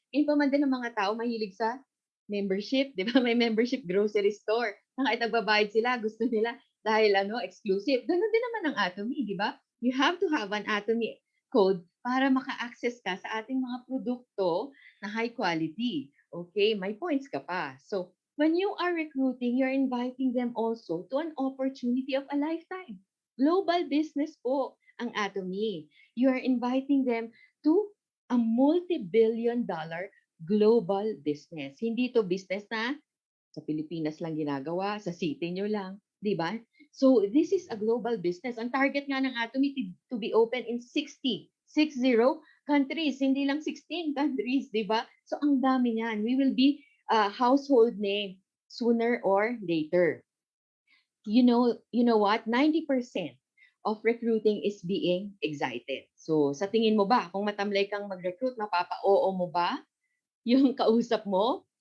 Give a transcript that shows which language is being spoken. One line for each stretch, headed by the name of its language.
Filipino: Yun pa man din ng mga tao mahilig sa membership, 'di ba? May membership grocery store. Na kahit nagbabayad sila, gusto nila dahil exclusive. Ganun din naman ang Atomy, 'di ba?
English: You have to have an Atomy code
Filipino: para maka-access ka sa ating mga produkto na high quality. Okay, may points ka pa.
English: So, when you are recruiting, you're inviting them also to an opportunity of a lifetime. Global business
Filipino: po ang Atomy.
English: You are inviting them to a multi-billion dollar global business.
Filipino: Hindi to business na sa Pilipinas lang ginagawa, sa city nyo lang, di ba?
English: So, this is a global business.
Filipino: Ang target nga ng Atomy
English: to be open in 60 countries,
Filipino: hindi lang 16 countries, di ba? So, ang dami niyan.
English: We will be a household name sooner or later. You know what? 90% of recruiting is being excited.
Filipino: So, sa tingin mo ba, kung matamlay kang mag-recruit, mapapa-oo mo ba yung kausap mo?